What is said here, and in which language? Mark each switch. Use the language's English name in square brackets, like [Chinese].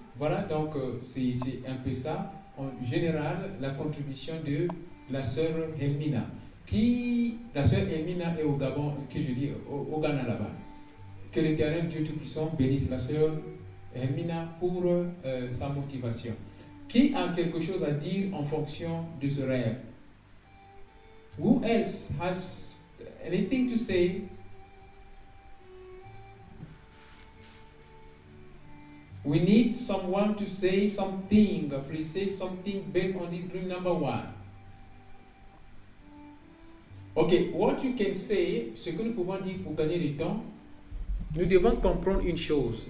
[French] Voilà, donc c'est un peu ça, en général, la contribution de la sœur Helmina. La sœur Helmina est au Gabon, au Ghana là-bas. Que l'Éternel Dieu Tout-Puissant bénisse la sœur Helmina pour sa motivation. Qui a quelque chose à dire en fonction de ce rêve? [English] Who else has anything to say? We need someone to say something. Please say something based on this dream number 1. Okay, what you can say, [French] ce que nous pouvons dire pour gagner du temps, nous devons comprendre une chose.